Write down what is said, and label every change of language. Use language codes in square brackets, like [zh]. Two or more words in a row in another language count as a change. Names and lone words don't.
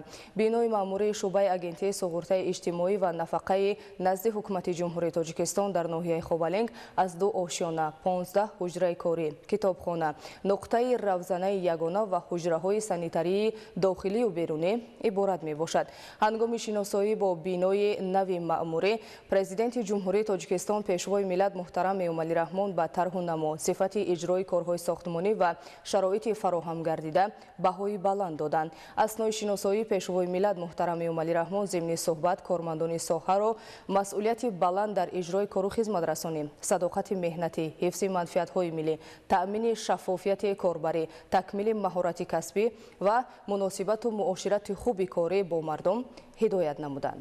[tg] بینای مأموری شعبه اگنتی سقورت اجتماعی و نفقه نزد حکومت جمهوری تاجیکستان در ناحیه خاولینگ از 2 آشیانه، 15 حجره کاری، کتابخانه، نقطه روزنه یگانه و حجره های سانیتری داخلی و بیرونی عبارت می باشد. ҳангоми шиносоӣ бо бинои нави маъмурӣ президенти ҷумҳурии тоҷикистон пешвои миллат муҳтарам Эмомалӣ Раҳмон ба тарҳу намо, сифати иҷрои корҳои сохтмонӣ ва шароити фароҳам гардида баҳои баланд доданд. Аснои шиносоии пешвои миллат муҳтарам Эмомалӣ Раҳмон зимни суҳбат кормандони соҳаро масъулияти баланд дар иҷрои кору хизматрасонӣ, садоқати меҳнатӣ, ҳифзи манфиатҳои миллӣ, таъмини шаффофияти корбарӣ, такмили маҳорати касбӣ ва муносибату муоширати хуби корӣ бо мардум ҳидоят намуданд.